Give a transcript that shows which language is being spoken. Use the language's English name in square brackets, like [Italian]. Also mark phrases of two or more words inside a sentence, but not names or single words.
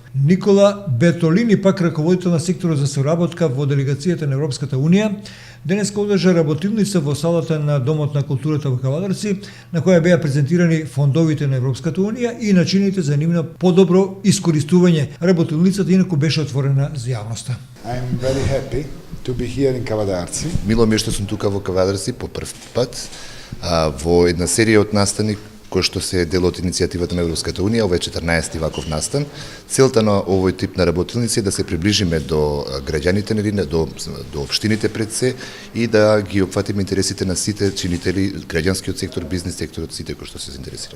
[Macedonian] Никола Бертолини, пак раководител на секторот за соработка во делегацијата на Европската Унија, денеска одржа работилница во салата на Домот на културата во Кавадарци, на која беа презентирани фондовите на Европската Унија и начините за нивно подобро искористување. Работилницата инаку беше отворена за јавноста. [English] I'm very happy to be here in Кавадарци. [Macedonian] Мило ми е што сум тука во Кавадарци по прв пат, во една серија од настани кој што се дел од иницијативата на Европската Унија, ова е 14-ти ваков настан. Целта на овој тип на работилници е да се приближиме до граѓаните, до општините пред се и да ги опфатиме интересите на сите чинители, граѓанскиот сектор, бизнес секторот, сите кои што се заинтересирани.